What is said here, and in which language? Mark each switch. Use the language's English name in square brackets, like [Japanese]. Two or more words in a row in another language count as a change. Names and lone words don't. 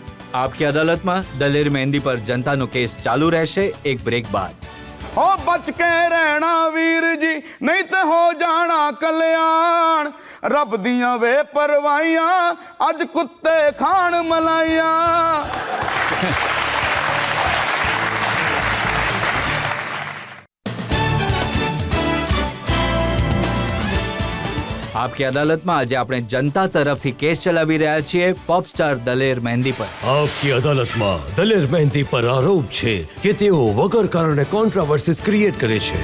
[Gujarati] આપકી અદાલતમાં દલેર મહેંદી પર જનતાનો કેસ ચાલુ રહેશે એક બ્રેક બાદ। [Punjabi] ਹੋ ਬਚ ਕੇ ਰਹਿਣਾ ਵੀਰ ਜੀ ਨਹੀਂ ਤੋ ਹੋ ਜਾਣਾ ਕਲਿਆਣ ਰੱਬ ਦੀਆਂ ਵੇ ਪਰਵਾਹੀਆਂ ਅੱਜ ਕੁੱਤੇ ਖਾਣ ਮਲਾਈਆਂ। [Gujarati] આપકી અદાલતમાં આજે આપણે જનતા તરફથી કેસ ચલાવી રહ્યા છીએ [English] pop star [Gujarati] દલેર મહેંદી પર। આપકી અદાલતમાં દલેર મહેંદી પર આરોપ છે કે તેઓ વગર કારણે [English] controversies create [Gujarati] કરે છે।